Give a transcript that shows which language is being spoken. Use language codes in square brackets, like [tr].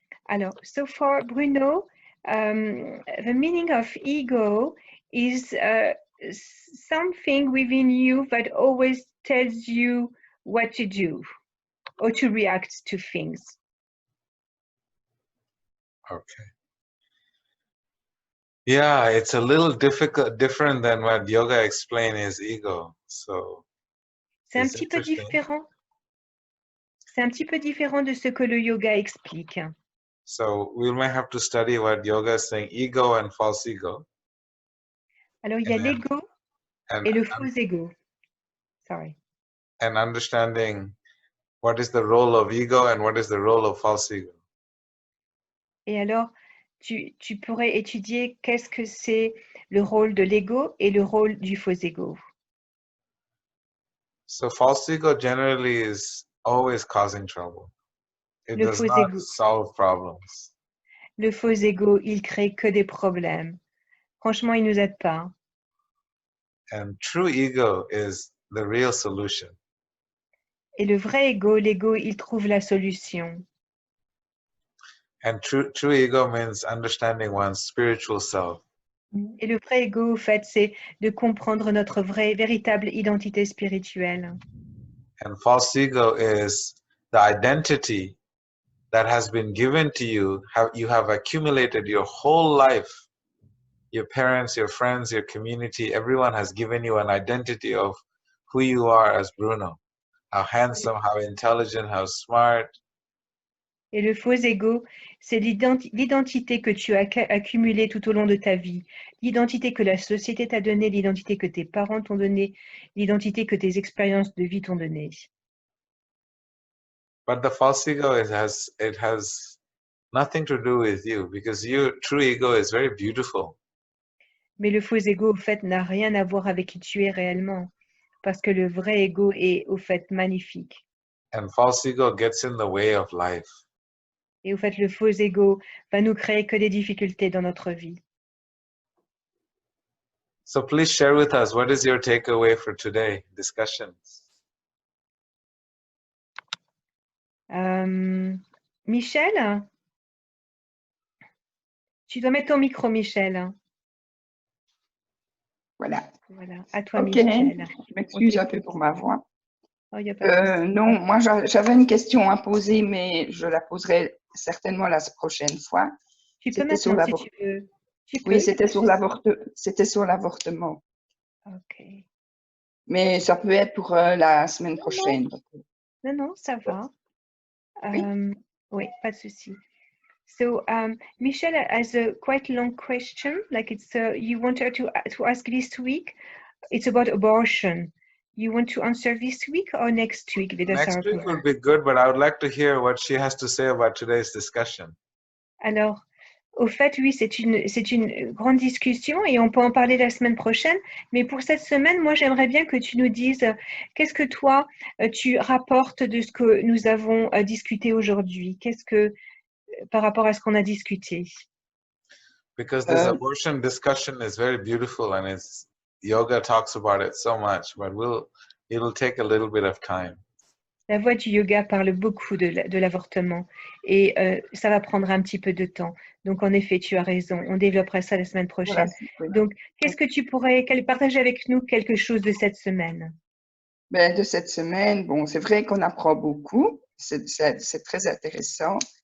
[en] Alors, so for Bruno, the meaning of ego is something within you that always tells you what to do or to react to things. Okay. Yeah, it's a little different than what yoga explained is ego. So [fr] c'est un petit peu différent. C'est un petit peu différent de ce que le yoga explique. [en] So we may have to study what yoga is saying, ego and false ego. [fr] Alors il y a l'ego et le faux ego. [en] Sorry. And understanding what is the role of ego and what is the role of false ego. [fr] Et alors, tu pourrais étudier qu'est-ce que c'est le rôle de l'ego et le rôle du faux ego. [en] So false ego generally is always causing trouble. It [fr] Le [en] does [fr] faux [en] not [fr] ego. [en] solve problems. [fr] Le faux ego, il crée que des problèmes. Franchement, il nous aide pas. [en] And true ego is the real solution. [fr] Et le vrai ego, l'ego, il trouve la solution. [en] And true ego means understanding one's spiritual self. [fr] Et le vrai ego, au fait, c'est de comprendre notre véritable identité spirituelle. [en] And false ego is the identity that has been given to you. You have accumulated your whole life. Your parents, your friends, your community, everyone has given you an identity of who you are as Bruno. How handsome, how intelligent, how smart. [fr] Et le faux ego, c'est l'identité que tu as accumulée tout au long de ta vie, l'identité que la société t'a donnée, l'identité que tes parents t'ont donnée, l'identité que tes expériences de vie t'ont donnée. [en] But the false ego it has nothing to do with you, because your true ego is very beautiful. [fr] Mais le faux ego, au fait, n'a rien à voir avec qui tu es réellement, parce que le vrai ego est, au fait, magnifique. [en] And false ego gets in the way of life. [fr] Et au fait, le faux ego va nous créer que des difficultés dans notre vie. [en] So please share with us, what is your takeaway for today discussions? [fr] Michel, tu dois mettre ton micro, Michel. Voilà. Voilà, à toi, Ok, Michel. je m'excuse un peu pour ma voix. Oh, y a pas de souci. Non, moi j'avais une question à poser, mais je la poserai certainement la prochaine fois. Tu peux C'était sur maintenant, si tu veux. Tu peux, Oui, y a pas c'était sur l'avortement. Ok. Mais ça peut être pour la semaine prochaine. Non, non, ça va. Oui. Oui, pas de souci. [en] So, Michelle has a quite long question, like it's you want her to ask this week. It's about abortion. You want to answer this week or next week, Vedasara? Next week would be good, but I would like to hear what she has to say about today's discussion. [fr] Alors, au fait, oui, c'est une grande discussion et on peut en parler la semaine prochaine. Mais pour cette semaine, moi, j'aimerais bien que tu nous dises qu'est-ce que toi, tu rapportes de ce que nous avons discuté aujourd'hui. Qu'est-ce que, par rapport à ce qu'on a discuté? [en] Because this abortion discussion is very beautiful, and it's yoga talks about it so much, but it'll take a little bit of time. [fr] La voix du yoga parle beaucoup de l'avortement et ça va prendre un petit peu de temps. Donc, en effet, tu as raison. On développera ça la semaine prochaine. Voilà, oui. Donc, qu'est-ce que tu pourrais partager avec nous quelque chose de cette semaine? Ben, de cette semaine, bon, c'est vrai qu'on apprend beaucoup. C'est très intéressant.